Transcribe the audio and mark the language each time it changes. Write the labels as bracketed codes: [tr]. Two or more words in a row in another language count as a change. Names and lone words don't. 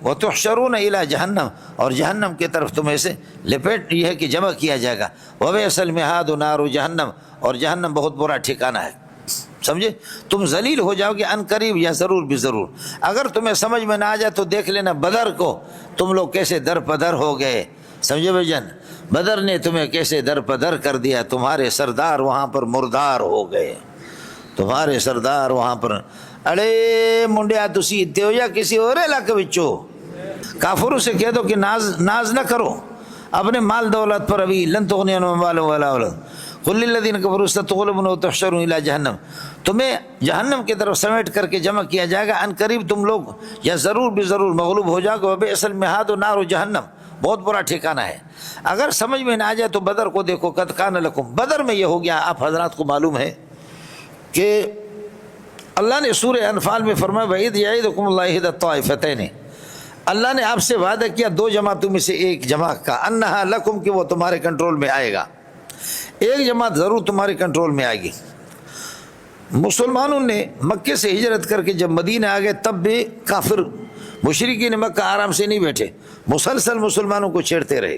[ar] وتحشرون الی جہنم، [ur] اور جہنم کی طرف تمہیں سے لپیٹ یہ ہے کہ جمع کیا جائے گا. [ar] وبئس المہاد نار جہنم، [ur] اور جہنم بہت برا ٹھکانہ ہے. سمجھے؟ تم ذلیل ہو جاؤ گے ان قریب یا ضرور بھی ضرور. اگر تمہیں سمجھ میں نہ آ جائے تو دیکھ لینا بدر کو، تم لوگ کیسے در پدر ہو گئے. سمجھے بھائی جان؟ بدر نے تمہیں کیسے در پدر کر دیا، تمہارے سردار وہاں پر مردار ہو گئے، تمہارے سردار وہاں پر. [pa] اڑے منڈیا تسی اتنے ہو یا کسی اور علاقے بچو. [ur] کافروں سے کہہ دو کہ ناز نہ کرو اپنے مال دولت پر. [ar] ابھی لن تغنی عنہم اموالہم ولا اولادہم. قل للذین کفروا ستغلبون وتحشرون الی جہنم، [ur] تمہیں جہنم کی طرف سمیٹ کر کے جمع کیا جائے گا ان قریب، تم لوگ یا ضرور بھی ضرور مغلوب ہو جاؤ گے. [ar] وبئس المہاد نار جہنم، [ur] بہت برا ٹھکانہ ہے. اگر سمجھ میں نہ آ جائے تو بدر کو دیکھو. [ar] قد کان لکم، [ur] بدر میں یہ ہو گیا. آپ حضرات کو معلوم ہے کہ اللہ نے سورہ انفال میں فرمایا [ar] وَإِذْ يَعِدُكُمُ اللَّهُ إِحْدَى الطَّائِفَتَيْنِ، [ur] اللہ نے آپ سے وعدہ کیا دو جماعتوں میں سے ایک جماعت کا، [ar] انہا لکم، [ur] کہ وہ تمہارے کنٹرول میں آئے گا. ایک جماعت ضرور تمہارے کنٹرول میں آئے گی. مسلمانوں نے مکے سے ہجرت کر کے جب مدینہ آ گئے تب بھی کافر مشرکین مکہ آرام سے نہیں بیٹھے، مسلسل مسلمانوں کو چھیڑتے رہے.